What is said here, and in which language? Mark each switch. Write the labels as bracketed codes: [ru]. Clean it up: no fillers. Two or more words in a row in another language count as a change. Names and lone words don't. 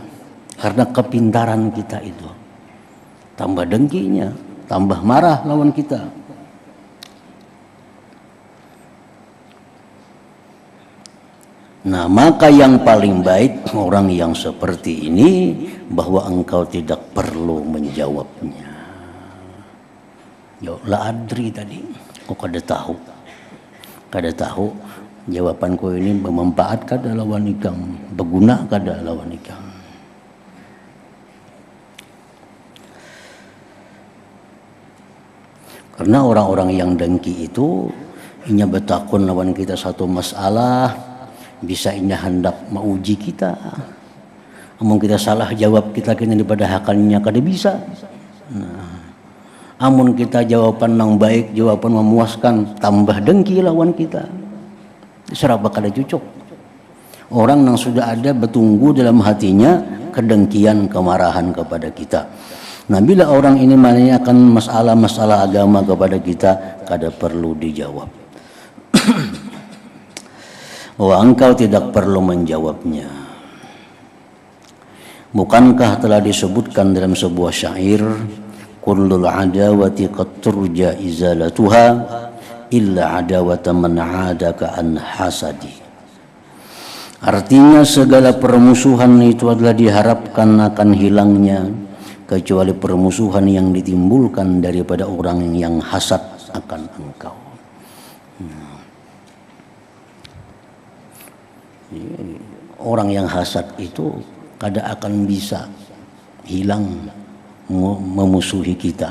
[id] Karena kepintaran kita itu. Tambah dengkinya, tambah marah lawan kita. Nah, maka yang paling baik orang yang seperti ini bahwa engkau tidak perlu menjawabnya. [ar] لا أدري [bjn] tadi, kok kada tahu. Kada tahu jawabanku ini bermanfaat kada lawan ikam, berguna kada lawan ikam. Karena orang-orang yang dengki itu inya bertakun lawan kita satu masalah, bisa inya hendak mauji kita. Amun kita salah jawab kita kena daripada hakalnya kada bisa. Nah, amun kita jawaban yang baik, jawaban memuaskan, tambah dengki lawan kita. Seraba kada cucuk. [id] Orang yang sudah ada bertunggu dalam hatinya kedengkian, kemarahan kepada kita. Nah, bila orang ini menanyakan masalah-masalah agama kepada kita, [bjn] kada perlu dijawab. [id] Bahwa engkau tidak perlu menjawabnya. Bukankah telah disebutkan dalam sebuah syair, [ar] كل العداوات قد ترجى إزالتها إلا عداوة من عاداك عن حسد. [id] Artinya segala permusuhan itu adalah diharapkan akan hilangnya kecuali permusuhan yang ditimbulkan daripada orang yang hasad akan engkau. Orang yang hasad itu kada akan bisa hilang memusuhi kita.